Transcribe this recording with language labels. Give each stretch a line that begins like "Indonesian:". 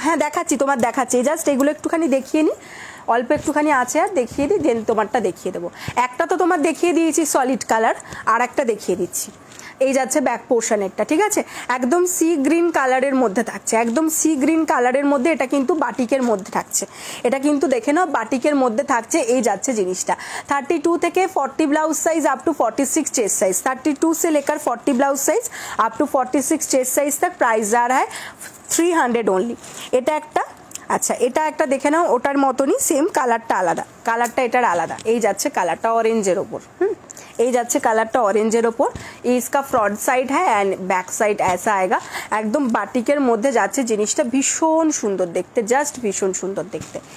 Bangla: হ্যাঁ দেখাচ্ছি, তোমার দেখাচ্ছি, জাস্ট এগুলো একটুখানি দেখিয়ে নিই, অল্প একটুখানি আছে আর দেখিয়ে দিই, দেন তোমারটা দেখিয়ে দেবো। একটা তো তোমার দেখিয়ে দিয়েছি সলিড কালার, আর একটা দেখিয়ে দিচ্ছি। এই যাচ্ছে ব্যাক পোর্শনেরটা, ঠিক আছে, একদম সি গ্রিন কালারের মধ্যে থাকছে, একদম সি গ্রিন কালারের মধ্যে, এটা কিন্তু বাটিকের মধ্যে থাকছে, এটা কিন্তু দেখে নাও বাটিকের মধ্যে থাকছে। এই যাচ্ছে জিনিসটা 32 থেকে 40
Hindi: blouse সাइज up to 46 chest size, 32 से लेकर 40 blouse size up to 46 chest size तक प्राइस जा रहा है 300 ओनली।
Bangla: এটা একটা, আচ্ছা এটা একটা দেখে নাও, ওটার মতনই সেম, কালারটা আলাদা, কালারটা এটার আলাদা। এই যাচ্ছে কালারটা অরেঞ্জের ওপর, এই যাচ্ছে কালারটা অরেঞ্জের ওপর।
Hindi: इसका फ्रंट साइड है एंड बैक साइड ऐसा आएगा,
Bangla: একদম বাটিকের মধ্যে যাচ্ছে জিনিসটা, ভীষণ সুন্দর দেখতে, জাস্ট ভীষণ সুন্দর দেখতে।